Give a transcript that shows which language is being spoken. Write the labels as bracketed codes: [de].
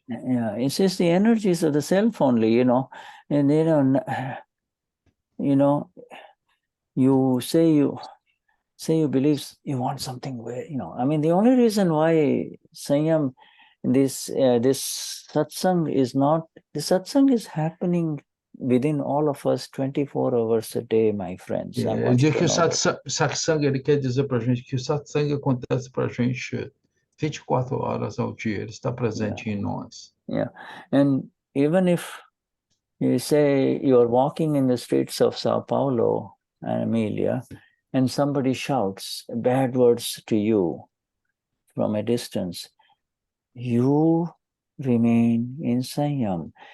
[en] Yeah, it's just the energies of the self only, and you say you believe you want something where, I mean, the only reason why Saiyam, this satsang is not, the satsang is happening within all of us 24 hours a day, my friends. [pt] Eu digo que o satsang, ele quer dizer para a gente que o satsang acontece para a gente 24 horas ao dia, ele está presente em nós. [en] Yeah, and even if you say you're walking in the streets of Sao Paulo and Amelia, and somebody shouts bad words to you from a distance, you remain in Saiyam.